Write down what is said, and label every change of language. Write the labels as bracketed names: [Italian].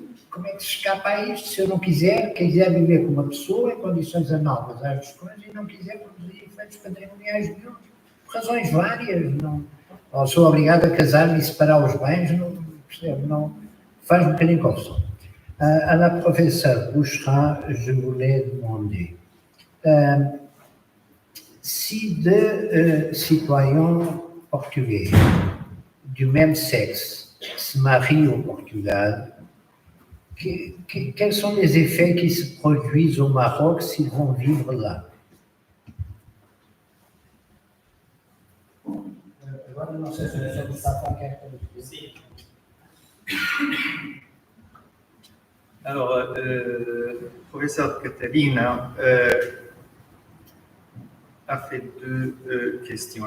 [Portuguese] Como é que se escapa a isto? Se eu não quiser viver com uma pessoa em condições análogas às dos cônjuges e não quiser produzir efeitos patrimoniais nenhum, por razões várias, ou sou obrigado a casar-me e separar os bens, não faz um bocadinho confusão. [French] À la professeure Boucherat, je voulais demander si deux citoyens portugais du même sexe se marient au Portugal, quels sont les effets qui se produisent au Maroc s'ils vont vivre là? [Portuguese] Agora não sei se a professora quer traduzir. [French] Alors, professeur Catarina a fait deux questions.